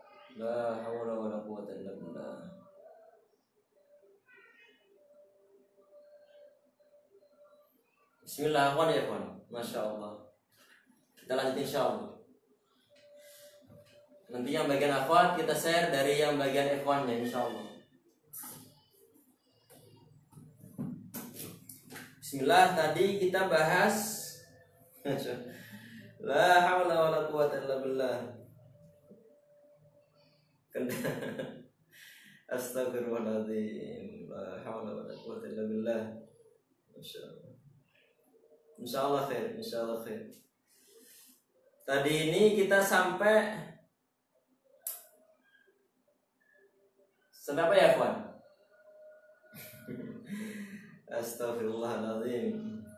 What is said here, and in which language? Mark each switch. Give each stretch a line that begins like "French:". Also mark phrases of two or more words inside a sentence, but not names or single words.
Arabic: لا حول ولا قوة إلا بالله. بسم الله الرحمن الرحيم. ما شاء الله.
Indonesian: Kita lanjut
Arabic: إن شاء الله.
Indonesian: Nanti yang bagian akhwat kita share dari yang bagian ikhwannya
Arabic: إن شاء الله.
Indonesian: Bismillah, tadi kita bahas
Arabic: لا حول ولا قوة إلا بالله. أستغفر الله العظيم. لا حول ولا قوة إلا بالله. ما شاء الله. إن شاء الله خير، إن شاء الله خير.
Indonesian: Tadi ini kita sampai apa ya, kawan?
Arabic: أستغفر الله العظيم.